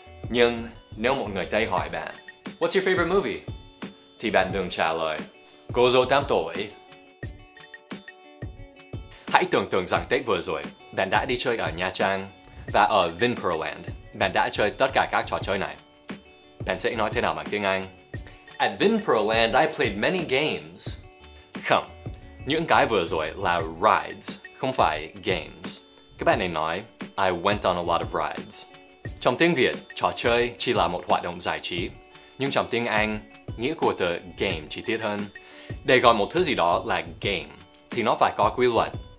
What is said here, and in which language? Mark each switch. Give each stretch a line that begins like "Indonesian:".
Vietnamese: Nhưng nếu một người Tây hỏi bạn,
English: what's your favorite movie?
Vietnamese: Thì bạn đừng trả lời, cô dâu 8 tuổi. Hãy tưởng tượng rằng Tết vừa rồi, bạn đã đi chơi ở Nha Trang, và ở Vinpearland, bạn đã chơi tất cả các trò chơi này. Bạn sẽ nói thế nào bằng tiếng Anh?
English: At Vinpearland, I played many games.
Vietnamese: Không, những cái vừa rồi là rides, không phải games. Các bạn nên nói,
English: I went on a lot of rides.
Vietnamese: Trong tiếng Việt, trò chơi chỉ là một hoạt động giải trí. Nhưng trong tiếng Anh, nghĩa của từ game chi tiết hơn. Để gọi một thứ gì đó là game, thì nó phải có quy luật.